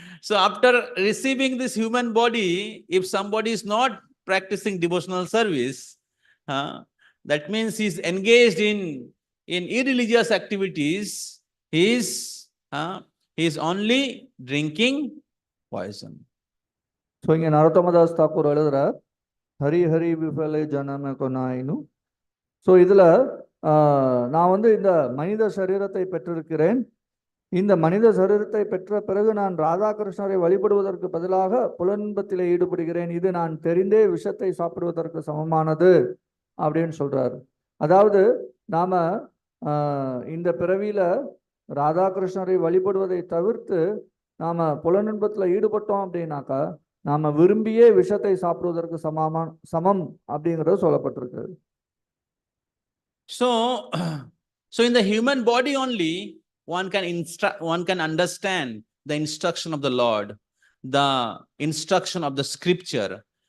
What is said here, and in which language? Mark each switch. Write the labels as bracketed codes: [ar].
[en] So after receiving this human body, if somebody is not practicing devotional service, that means he's engaged in irreligious activities, he's only drinking poison. [ta] So இங்கே நரோத்தமதாஸ் தாக்கூர் எழுதுறார், [bn] Hari Hari விஃபலே ஜனம கொனாயினு. [ta] So இதில் நான் வந்து இந்த மனித சரீரத்தை பெற்றிருக்கிறேன். இந்த மனித சரீரத்தை பெற்ற பிறகு நான் ராதாகிருஷ்ணரை வழிபடுவதற்கு பதிலாக புலன்பத்திலே ஈடுபடுகிறேன். இது நான் தெரிந்தே விஷத்தை சாப்பிடுவதற்கு சமமானது அப்படின்னு சொல்றாரு. அதாவது நாம இந்த பிறவியில ராதாகிருஷ்ணரை வழிபடுவதை தவிர்த்து நாம புலனின்பத்தில் ஈடுபட்டோம் அப்படின்னாக்கா நாம விரும்பியே விஷத்தை சாப்பிடுவதற்கு சமம் அப்படிங்கிறது சொல்லப்பட்டிருக்கு. [en] So in the human body only one can understand the instruction of the Lord, the instruction of the scripture.